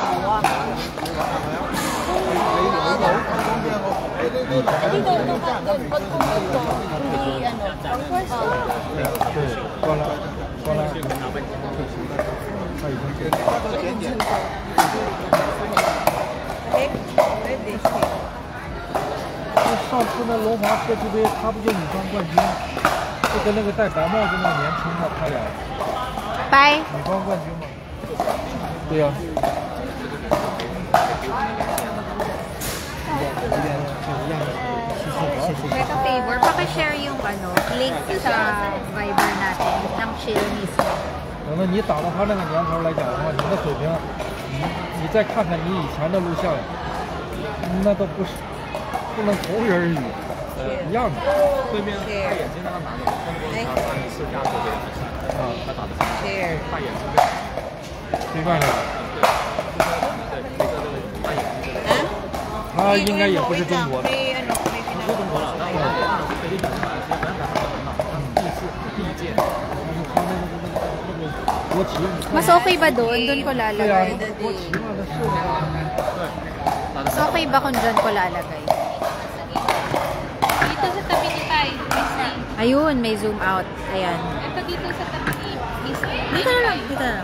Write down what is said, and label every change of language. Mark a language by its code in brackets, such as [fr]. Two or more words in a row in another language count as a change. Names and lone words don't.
[tl] 啊。Dito, ano ka? Pag pumunto, hindi ano. [zh] 对，过来，过来。上次那龙华社区杯，他不就女双冠军？就跟那个戴白帽子那个年轻的他俩。拜。女双冠军嘛。对呀、 [tl] Mega favor, paki-share yung ano, link sa Viber natin ng Chill mismo. [zh] 等到你打到他那个年头来讲的话，你的水平，你再看看你以前的录像，那都不是不能同日而语，一样的。对面大眼睛那个男的，中国他上一次亚洲杯比赛，他打的是大眼睛对面的。他应该也不是中国的。不是中国了，然后菲律宾的马来西亚本来第一届。国旗。 [tl] Mas okay ba doon? Doon ko lalagay. [zh] 国旗嘛，那是。 [tl] Mas okay ba kung doon ko lalagay? Dito sa tabi ni Pai. Ayun, may [en] zoom out. [tl] Ayan. Ito dito sa tabi ni Miss. Dito na lang, dito na lang.